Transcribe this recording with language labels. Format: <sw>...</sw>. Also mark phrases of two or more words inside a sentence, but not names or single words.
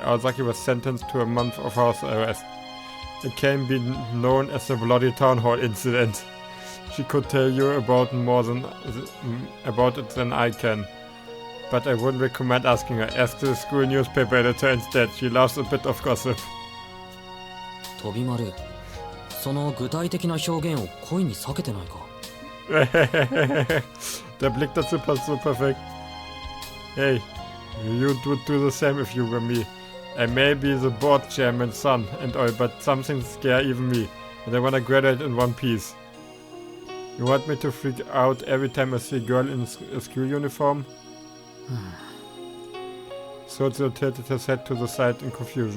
<en>Aosaki was sentenced to a month of house arrest. It can be known as the Bloody Town Hall incident. She could tell you about it than I can. But I wouldn't recommend asking her. Ask the school newspaper editor instead. She loves a bit of gossip. Tobimaru,</en> <ja>その具体的な表現を恋に避けてないか?</ja> <de>Der Blick dazu passt so perfekt.</de> <en>Hey, you would do the same if you were me. I may be the board chairman's son and all, but some things scare even me, and I wanna graduate in one piece. You want me to freak out every time I see a girl in a school uniform? Sojo tilted his head to the side in confusion.</en>